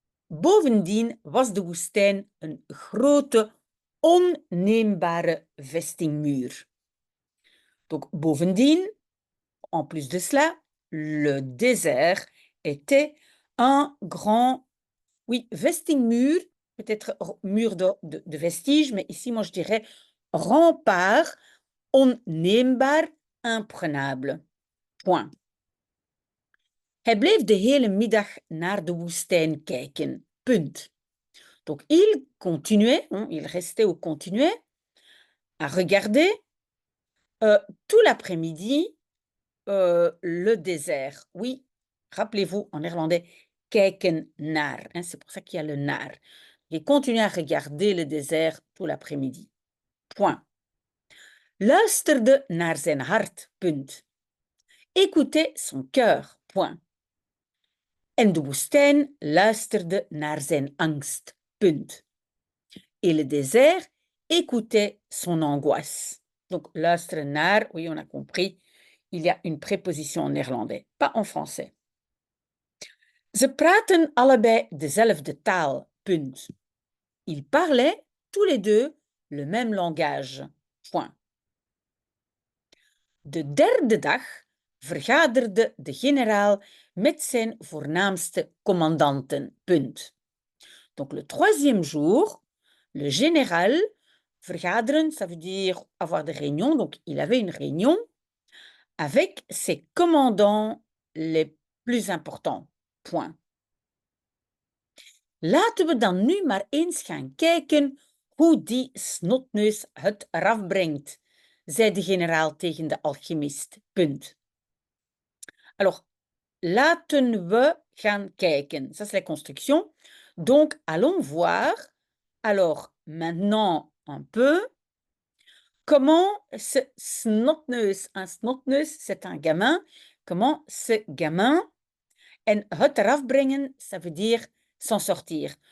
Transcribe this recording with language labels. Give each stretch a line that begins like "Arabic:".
Dutch: Bovendien was de woestijn een grote, onneembare vestingmuur.
French: Donc, bovendien, en plus de cela, le désert était un grand, oui, vestingmuur, peut-être mur de vestiges, mais ici, moi, je dirais rempart, onneembaar, imprenable. Point.
Dutch: Hij bleef de hele middag naar de woestijn kijken. Punt.
French: Donc, il continuait, il restait ou continuait à regarder tout l'après-midi le désert. Oui, rappelez-vous, en néerlandais, kijken naar. C'est pour ça qu'il y a le naar. Il continuait à regarder le désert tout l'après-midi. Point.
Dutch: Luisterde naar zijn hart. Punt.
French: Écoutait son cœur. Point.
Dutch: En de woestijn luisterde naar zijn angst. Punt.
French: Et le désert écoutait son angoisse. Donc,
Dutch: luisteren naar,
French: oui, on a compris, il y a une préposition en néerlandais, pas en français.
Dutch: Ze praten allebei dezelfde taal. Punt.
French: Ils parlaient tous les deux le même langage. Point.
Dutch: De derde dag vergaderde de generaal met zijn voornaamste commandanten. Punt.
French: Donc, le troisième jour, le général, vergaderen, ça veut dire avoir des réunions. Donc, il avait une réunion avec ses commandants les plus importants. Point.
Dutch: Laten we dan nu maar eens gaan kijken hoe die snotneus het eraf brengt, zei de generaal tegen de alchimist. Punt.
French: Alors,
Dutch: laten we gaan kijken.
French: Ça, c'est la construction. Donc, allons voir. Alors, maintenant, un peu. Comment ce snotneus, un snotneus, c'est un gamin. Comment ce gamin, en
Dutch: het eraf brengen,
French: ça veut dire s'en sortir.